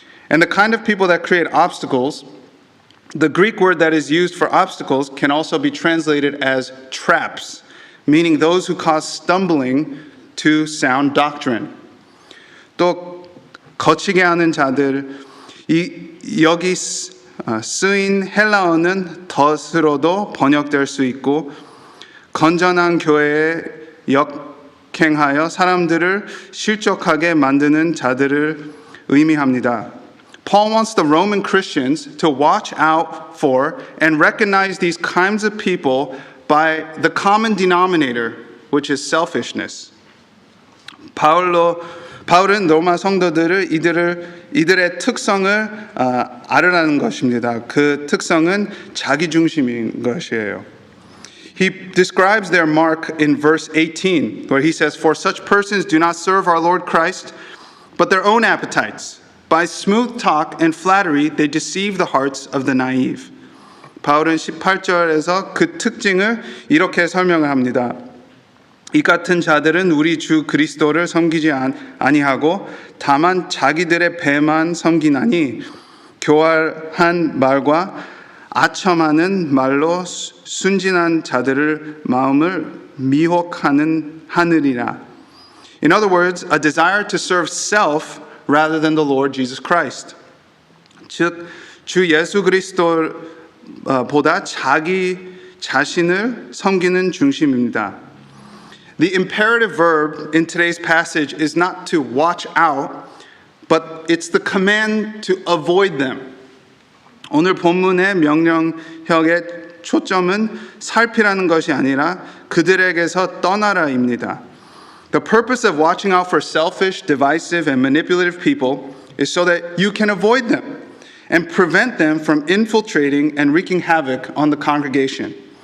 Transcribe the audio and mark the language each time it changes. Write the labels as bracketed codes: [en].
[en] And the kind of people that create obstacles, the Greek word that is used for obstacles can also be translated as traps, meaning those who cause stumbling to sound doctrine. [ko] 또 거치게 하는 자들, 여기 쓰인 헬라어는 덫으로도 번역될 수 있고 건전한 교회에 역행하여 사람들을 실족하게 만드는 자들을 의미합니다. [en] Paul wants the Roman Christians to watch out for and recognize these kinds of people by the common denominator, which is selfishness. [ko] 바울은 로마 성도들을 이들의 특성을 알으라는 것입니다. 그 특성은 자기중심인 것이에요. [en] He describes their mark in verse 18, where he says, "For such persons do not serve our Lord Christ, but their own appetites. By smooth talk and flattery, they deceive the hearts of the naive." [ko] 바울은 18절에서 그 특징을 이렇게 설명을 합니다. 이 같은 자들은 우리 주 그리스도를 섬기지 아니하고 다만 자기들의 배만 섬기나니 교활한 말과 아첨하는 말로 순진한 자들을 마음을 미혹하느니라. [en] In other words, a desire to serve self rather than the Lord Jesus Christ. [ko] 즉, 주 예수 그리스도보다 자기 자신을 섬기는 중심입니다. [en] The imperative verb in today's passage is not to watch out, but it's the command to avoid them. [ko] 오늘 본문의 명령형의 초점은 살피라는 것이 아니라 그들에게서 떠나라입니다. [en] The purpose of watching out for selfish, divisive, and manipulative people is so that you can avoid them and prevent them from infiltrating and wreaking havoc on the congregation.